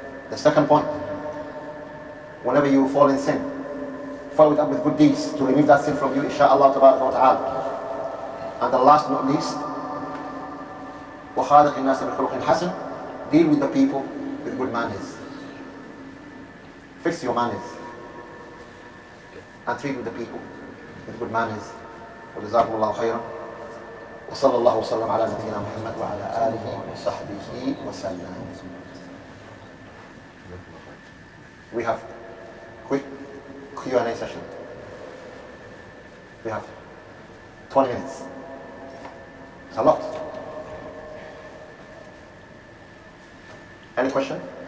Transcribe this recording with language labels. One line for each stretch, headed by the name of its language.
English: The second point, whenever you fall in sin, follow it up with good deeds to remove that sin from you, inshaAllah ta'ala. And the last but not least,
Arabic: وَخَالِقِ النَّاسِ بِخُلُقٍ حَسَنٍ,
English: deal with the people with good manners. Fix your manners and treat with the people with good manners.
Arabic: وجزاكم الله خيرا وصلى الله وسلم على نبينا محمد وعلى آله وصحبه وسلم.
English: We have quick Q&A session. We have 20 minutes. It's a lot. Any question?